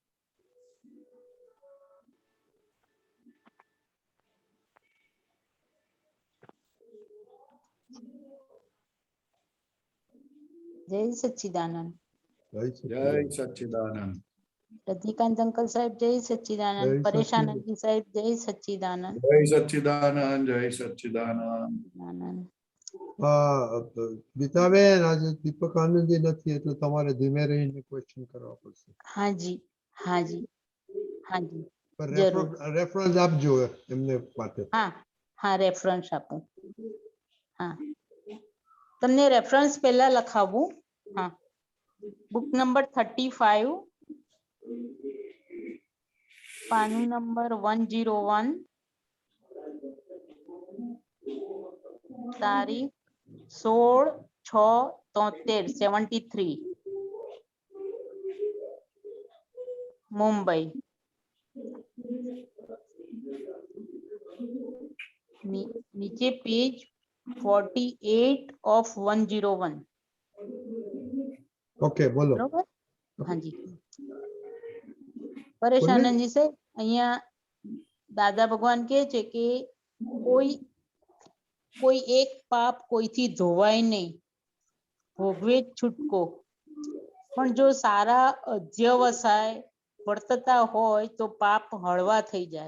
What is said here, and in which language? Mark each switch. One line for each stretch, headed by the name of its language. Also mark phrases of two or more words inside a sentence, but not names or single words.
Hindi: जय सच्चिदानंद। जय सच्चिदानंद। रजनीकांत अंकल साहब जय सच्चिदानंद। जय परेश सच्चिदानंद। आनंद जी साहब जय सच्चिदानंद। जय सच्चिदानंद। जय सच्चिदानंद। आनंद।
Gujarati: ગીતાબેન આજે દીપક આનંદજી નથી એટલે તમારે ધીમે રહીને ક્વેશ્ચન કરવા પડશે.
Hindi: हाँ जी हाँ जी हाँ जी
Gujarati: પર જરૂર. રેફરન્સ આપજો એમને માટે.
Hindi: हाँ हाँ
Gujarati: રેફરન્સ આપું. हाँ તમને રેફરન્સ પહેલા લખાવું.
Hindi: हाँ
English: book number
Hindi: 35 पानु नंबर 101 तारीख 16/6/73 मुंबई. नीचे पेज 48 of 101.
Gujarati: ઓકે બોલો. बरोबर.
Hindi: हाँ जी
Gujarati: પરેશ આનંદજી સાહેબ અહીંયા દાદા ભગવાન કહે છે કે કોઈ એક પાપ કોઈથી ધોવાય નહીં, ભોગવે છૂટકો. પણ જો સારા અધ્યવસાય વર્તતા હોય તો પાપ હળવા થઈ જાય.